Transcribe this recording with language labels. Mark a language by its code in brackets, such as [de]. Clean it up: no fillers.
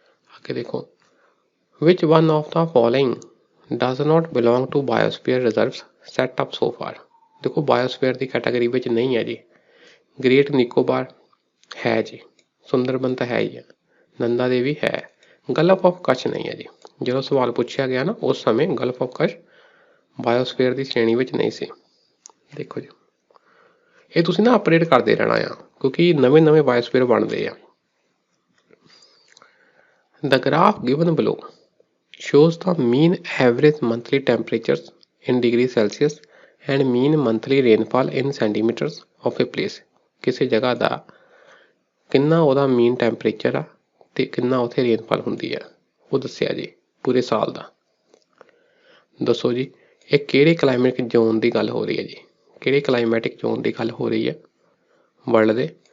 [pa] ਅੱਗੇ ਦੇਖੋ, [en] which one of the following does not belong to biosphere reserves set up so far। [pa] ਦੇਖੋ biosphere ਦੀ category ਵਿੱਚ ਨਹੀਂ ਹੈ ਜੀ। ਗ੍ਰੇਟ ਨਿਕੋਬਾਰ ਹੈ ਜੀ, ਸੁੰਦਰਬਨ ਤਾਂ ਹੈ ਹੀ ਹੈ, ਨੰਦਾ ਦੇਵੀ ਹੈ, ਗਲਫ ਆਫ ਕੱਛ ਨਹੀਂ ਹੈ ਜੀ। ਜਦੋਂ ਸਵਾਲ ਪੁੱਛਿਆ ਗਿਆ ਨਾ ਉਸ ਸਮੇਂ ਗਲਫ ਆਫ ਕੱਛ ਬਾਇਓਸਫੀਅਰ ਦੀ ਸ਼੍ਰੇਣੀ ਵਿੱਚ ਨਹੀਂ ਸੀ। ਦੇਖੋ ਜੀ ਇਹ ਤੁਸੀਂ ਨਾ ਅਪਡੇਟ ਕਰਦੇ ਰਹਿਣਾ ਆ, ਕਿਉਂਕਿ ਨਵੇਂ ਬਾਇਓਸਫੀਅਰ ਬਣਦੇ ਆ। [en] The graph given below shows the mean average monthly temperatures in degrees Celsius and mean monthly rainfall in centimeters of a place। [pa] ਕਿਸੇ ਜਗ੍ਹਾ ਦਾ ਕਿੰਨਾ ਉਹਦਾ ਮੀਨ ਟੈਂਪਰੇਚਰ ਆ ਅਤੇ ਕਿੰਨਾ ਉੱਥੇ ਰੇਨਫਾਲ ਹੁੰਦੀ ਆ, ਉਹ ਦੱਸਿਆ ਜੀ ਪੂਰੇ ਸਾਲ ਦਾ। ਦੱਸੋ ਜੀ ਇਹ ਕਿਹੜੇ ਕਲਾਈਮੇਟਿਕ ਜ਼ੋਨ ਦੀ ਗੱਲ ਹੋ ਰਹੀ ਹੈ ਜੀ, ਕਿਹੜੇ ਕਲਾਈਮੈਟਿਕ ਜ਼ੋਨ ਦੀ ਗੱਲ ਹੋ ਰਹੀ ਹੈ ਵਰਲਡ ਦੇ।